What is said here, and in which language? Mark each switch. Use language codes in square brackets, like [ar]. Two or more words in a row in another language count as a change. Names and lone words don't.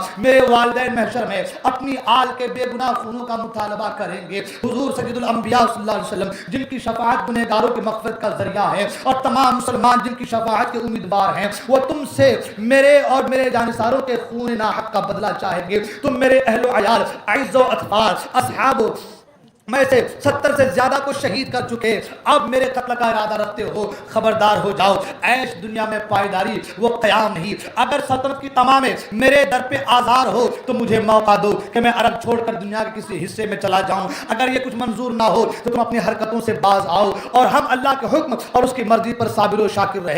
[ur] میرے والدین محشر میں اپنی آل کے بے گناہ خونوں کا مطالبہ کریں گے۔ حضور سید الانبیاء [ar] صلی اللہ علیہ وسلم [ur] جن کی شفاعت گنہگاروں کی مغفرت کا ذریعہ ہے، اور تمام مسلمان جن کی شفاعت کے امیدوار ہیں، وہ تم سے میرے اور میرے جانثاروں کے خون ناحق کا بدلہ چاہیں گے۔ تم میرے اہل و عیال، اعز و اطفال، اصحاب میں سے 70 سے زیادہ کو شہید کر چکے، اب میرے قتل کا ارادہ رکھتے ہو، خبردار ہو جاؤ، عیش دنیا میں پائیداری وہ قیام نہیں۔ اگر سلطنت کی تمام میرے در پہ آزار ہو تو مجھے موقع دو کہ میں عرب چھوڑ کر دنیا کے کسی حصے میں چلا جاؤں، اگر یہ کچھ منظور نہ ہو تو تم اپنی حرکتوں سے باز آؤ اور ہم اللہ کے حکم اور اس کی مرضی پر صابر و شاکر رہے۔